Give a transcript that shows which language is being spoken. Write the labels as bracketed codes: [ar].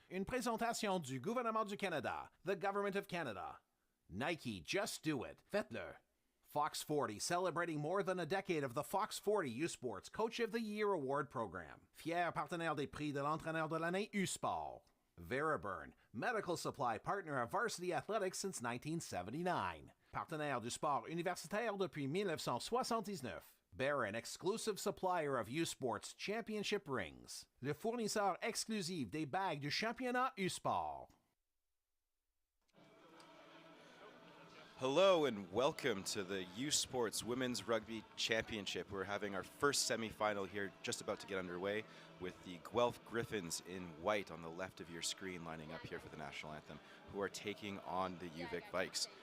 [fr] Une présentation du gouvernement du Canada, [en] the Government of Canada. Nike, just do it. [fr] Faites-le. [en] Fox 40, celebrating more than a decade of the Fox 40 U-Sports Coach of the Year Award Program. [fr] Fier partenaire des prix de l'entraîneur de l'année U-Sport. [en] Veriburn, medical supply partner of Varsity Athletics since 1979. [fr] Partenaire du sport universitaire depuis 1979. [en] Barron, exclusive supplier of U-Sports Championship rings. [fr] Le fournisseur exclusif des bagues du championnat U-Sport. [en] Hello and welcome to the U-Sports Women's Rugby Championship. We're having our first semifinal here, just about to get underway, with the Guelph Griffins in white on the left of your screen lining up here for the national anthem, who are taking on the UVic Vikes.